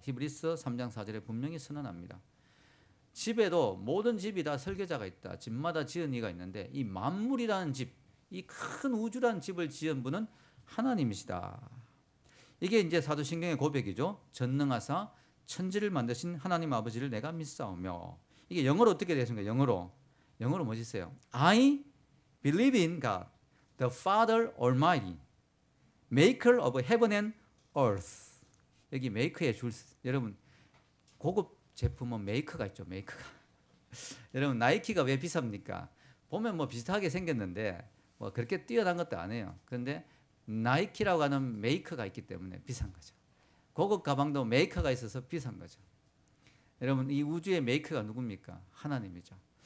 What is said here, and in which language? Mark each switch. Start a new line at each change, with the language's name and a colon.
Korean: 히브리서 3장 4절에 분명히 선언합니다. 집에도 모든 집이 다 설계자가 있다. 집마다 지은 이가 있는데 이 만물이라는 집, 이 큰 우주라는 집을 지은 분은 하나님이시다. 이게 이제 사도신경의 고백이죠. 전능하사 천지를 만드신 하나님 아버지를 내가 믿사오며. 이게 영어로 어떻게 되십니까? 영어로 뭐지세요?
English: I believe in God, the Father Almighty, Maker of heaven and earth.
Korean: 여기 make의 줄, 여러분 고급 제품은 메이커가 있죠. 메이커가. 여러분 나이키가 왜 비쌉니까? 보면 뭐 비슷하게 생겼는데 뭐 그렇게 뛰어난 것도 아니에요. 그런데 나이키라고 하는 메이커가 있기 때문에 비싼 거죠. 고급 가방도 메이커가 있어서 비싼 거죠. 여러분 이 우주의 메이커가 누굽니까? 하나님이죠.